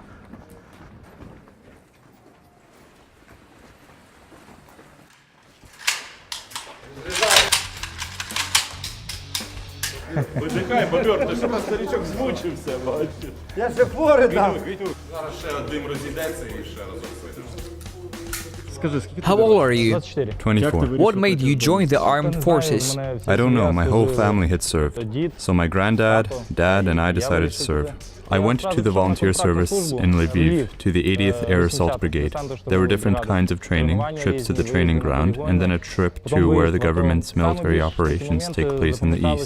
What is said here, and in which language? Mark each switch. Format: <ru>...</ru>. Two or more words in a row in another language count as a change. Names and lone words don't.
<uk>Видихай, бобер, ти що нас старичок змучився, бачиш? Я ще хворий там. Зараз ще дим розійдеться і ще разок вийдемо.</uk> <en>How old are you? 24. What made you join the armed forces? I don't know, my whole family had served. So my granddad, dad, and I decided to serve. I went to the volunteer service in Lviv, to the 80th Air Assault Brigade. There were different kinds of training, trips to the training ground, and then a trip to where the government's military operations take place in the east.</en>